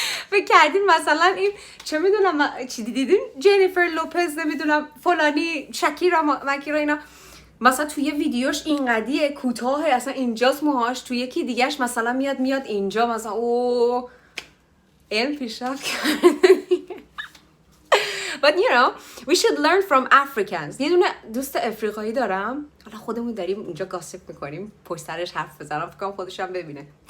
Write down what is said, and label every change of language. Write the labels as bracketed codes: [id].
[fa] فکر کردین مثلا این چه میدونم چی دیدین جنیفر لوپز، نمیدونم فلانی، شکیرا، مکیرا، اینا مثلا توی یه ویدیوش اینقدیه کوتاه، اصلا اینجاست موهاش، توی یکی دیگهش مثلا میاد اینجا، مثلا او علم پیشرفت کرده. [en] But you know we should learn from Africans. [fa] یه دونه دوست افریقایی دارم، حالا خودمون داریم اینجا گاسپ میکنیم، پشت سرش حرف بزنم، فکر کنم خودش هم ببینه.